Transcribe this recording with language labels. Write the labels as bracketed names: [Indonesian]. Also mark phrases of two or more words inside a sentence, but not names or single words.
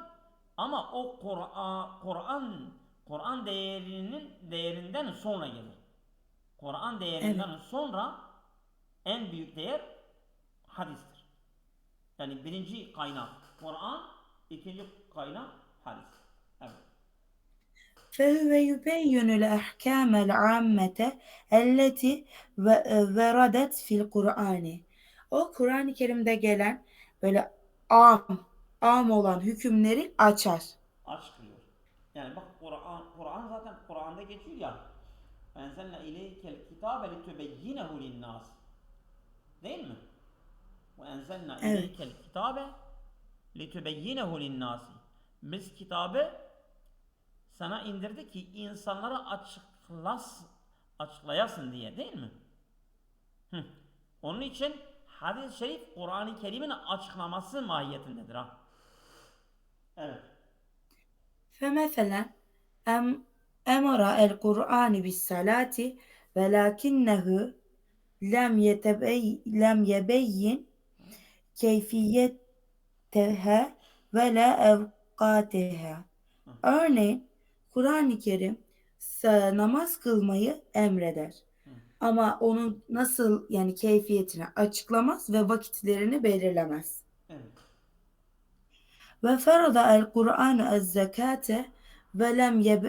[Turkish] Ama o Kur'an değerinden sonra gelir. Kur'an evet. değerinden sonra en büyük değer hadistir. Yani birinci kaynak Kur'an, ikinci kaynak hadis. Evet. [Arabic] فهو يبين الأحكام العامة التي وردت في القرآن. [Turkish] O Kur'an-ı Kerim'de gelen böyle am olan hükümleri açar. Açıklıyor. Yani bak Kur'an zaten Kur'an'da geçiyor ya. [Arabic] أنزلنا إليك الكتاب لتبينه للناس. [Turkish] Değil mi? [Arabic] وأنزلنا [Turkish] Evet. [Arabic] إليك الكتاب لتبينه للناس. [Turkish] Biz kitabı sana indirdi ki insanlara açıklayasın diye değil mi? Hı. Onun için hadis-i şerif Kur'an-ı Kerim'in açıklaması mahiyetindedir ha. Evet. [Arabic] فمثلا أمر القرآن بالصلاة ولكنه لم يبين كيفيتها ولا أوقاتها. Hı. [Turkish] Örneğin Kur'an-ı Kerim namaz kılmayı emreder. Hı. Ama onun nasıl yani keyfiyetini açıklamaz ve vakitlerini belirlemez. Evet. [Arabic] وفرض القرآن الزكاة ولم